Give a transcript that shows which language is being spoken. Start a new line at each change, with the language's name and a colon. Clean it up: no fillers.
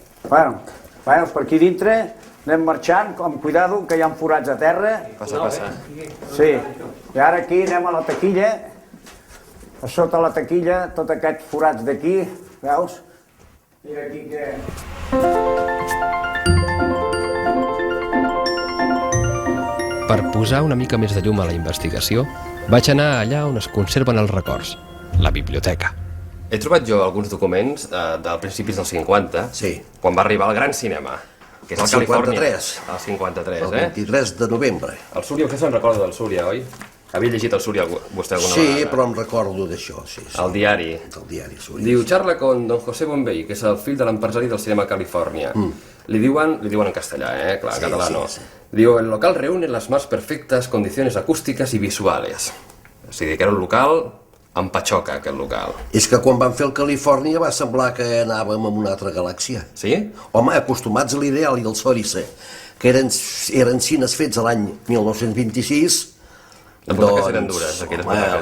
Catalan: Bueno, per aquí dintre anem marxant, amb cuidado, que hi ha forats a terra. Passa. Sí, i ara aquí anem a la taquilla. A sota la taquilla, tots aquests forats d'aquí, veus? Mira aquí que... Per posar una mica més de llum a la investigació, vaig anar allà on es conserven els records, la biblioteca. He trobat jo alguns documents del principis dels 50, quan va arribar al gran cinema, que és el Califòrnia. El 53, el 23 de novembre. El Súria, vostè se'n recorda del Súria, oi? Havia llegit el Súria vostè alguna vegada? Sí, però em recordo d'això, sí. El diari. El diari, Súria. Diu,
Spanish: charla con don José Bombay,
Catalan: que és el fill de l'empresari del cinema a Califòrnia. Li diuen en castellà, clar, català no.
Spanish: Diu, el local reúne las más perfectas condiciones acústicas y visuales.
Catalan: O sigui, que era un local amb patxoca, aquest local. És que quan van fer el Califòrnia va semblar que anàvem en una altra galàxia. Sí? Home, acostumats a l'Ideal i al Sòrice, que eren cines fets a l'any 1926, les butaques eren dures, aquelles butaques.